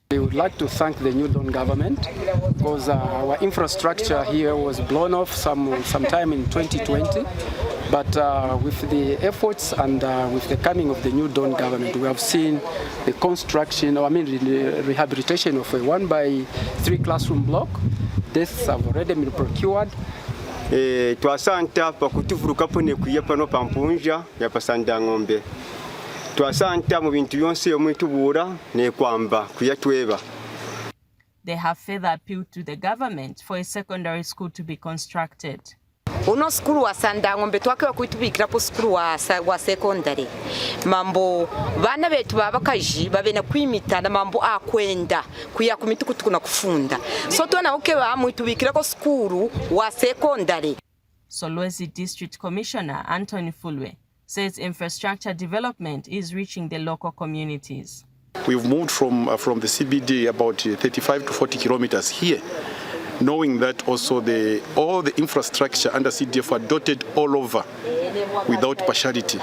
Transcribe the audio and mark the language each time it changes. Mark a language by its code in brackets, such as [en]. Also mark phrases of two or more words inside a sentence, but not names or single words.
[en] We would like to thank the New Dawn government because our infrastructure here was blown off sometime in 2020. But with the efforts and with the coming of the New Dawn government, we have seen the construction, the rehabilitation of a 1x3 classroom block. Desks have already been procured. [kqn] Twasanta pakutivurukapo nekuye pano pampunja ya Sandangombe. Twasanta mu bintu byonse omwitubura nekwamba kuyatweba. [en] They have further appealed to the government for a secondary school to be constructed. [kqn] Uno skulu wa Sandangombe twakewa kuitubikirapo skulu wa secondary. Mambo bana betu babakaji babena kwimita na mambo akwenda kuya kumitukutuku na kufunda. So twana ukewa muitubikirako skulu wa secondary. [en] Solwezi District Commissioner Anthony Fulwe says infrastructure development is reaching the local communities. We've moved from the CBD about 35 to 40 kilometers here, knowing that also all the infrastructure under CDF are dotted all over without partiality.